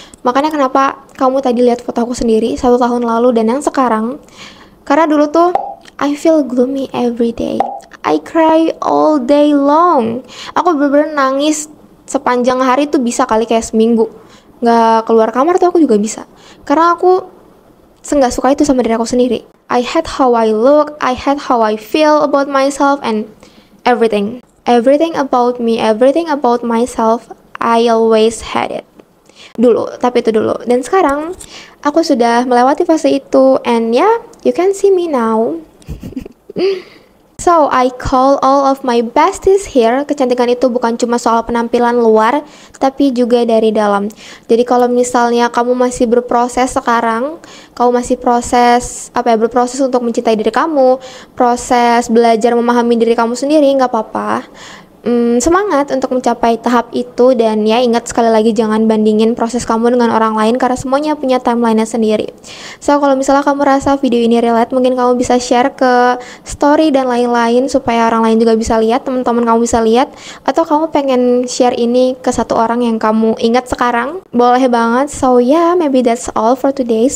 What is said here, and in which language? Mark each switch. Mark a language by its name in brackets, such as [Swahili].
[Indonesian] Makanya kenapa kamu tadi lihat foto aku sendiri 1 tahun lalu dan yang sekarang, karena dulu tuh [English] I feel gloomy every day. I cry all day long. [Indonesian] Aku bener-bener nangis sepanjang hari tuh bisa kali kayak seminggu. Nggak keluar kamar tuh aku juga bisa. Karena aku nggak suka itu sama diri aku sendiri. [English] I hate how I look, I hate how I feel about myself, and everything. Everything about me, everything about myself, I always had it. [Indonesian] Dulu, tapi itu dulu. Dan sekarang, aku sudah melewati fase itu, [English] and yeah, you can see me now. So, I call all of my besties here. [Indonesian] Kecantikan itu bukan cuma soal penampilan luar, tapi juga dari dalam. Jadi kalau misalnya kamu masih berproses sekarang, kamu masih berproses untuk mencintai diri kamu, proses belajar memahami diri kamu sendiri, nggak apa-apa. Semangat untuk mencapai tahap itu, dan ya ingat sekali lagi jangan bandingin proses kamu dengan orang lain karena semuanya punya timeline-nya sendiri. So kalau misalnya kamu rasa video ini relate, mungkin kamu bisa share ke story dan lain-lain supaya orang lain juga bisa lihat, teman-teman kamu bisa lihat, atau kamu pengen share ini ke satu orang yang kamu ingat sekarang, boleh banget. [English] So yeah, maybe that's all for today.